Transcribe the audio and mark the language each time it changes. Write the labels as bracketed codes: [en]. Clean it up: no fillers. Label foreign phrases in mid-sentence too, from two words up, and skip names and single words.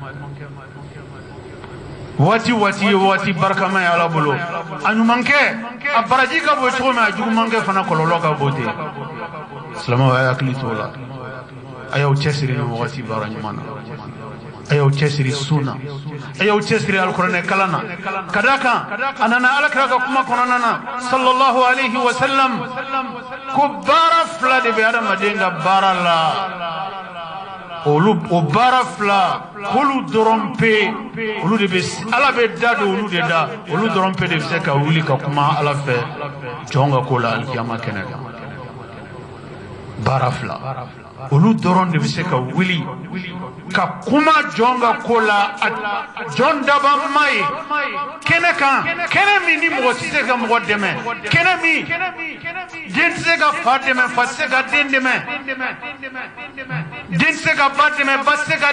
[bm] waati waati ye waati barikama ye ala bolo a ɲumankɛ a baraji ka bɔ cogo min a jugumankɛ fana kɔlɔlɔ ka bɔ ten silamɛw a y'a hakili to la a y'aw cɛsiri ni wagati baara ɲuman na a y'aw cɛsiri sunna a y'aw cɛsiri alikuranɛ kalan na ka d'a kan a nana alakira ka kuma kɔnɔna na [ar] صلى الله عليه وسلم [bm] ko baara fila de bɛ adamaden ka baara la o baara fila k'olu dɔrɔn pe olu de bɛ ala bɛ da don olu de da olu dɔrɔn pe de bɛ se ka wuli ka kuma ala fɛ jɔn ka ko la alikiyama kɛnɛ kan baara fila olu dɔrɔn de bɛ se ka wuli ka kuma jɔn ka ko la jɔn daba ma ye kɛnɛ kan kɛnɛ min ni mɔgɔ tɛ se ka mɔgɔ dɛmɛ kɛnɛ min den tɛ se ka fa dɛmɛ fa tɛ se ka den dɛmɛ den tɛ se ka ba dɛmɛ ba tɛ se ka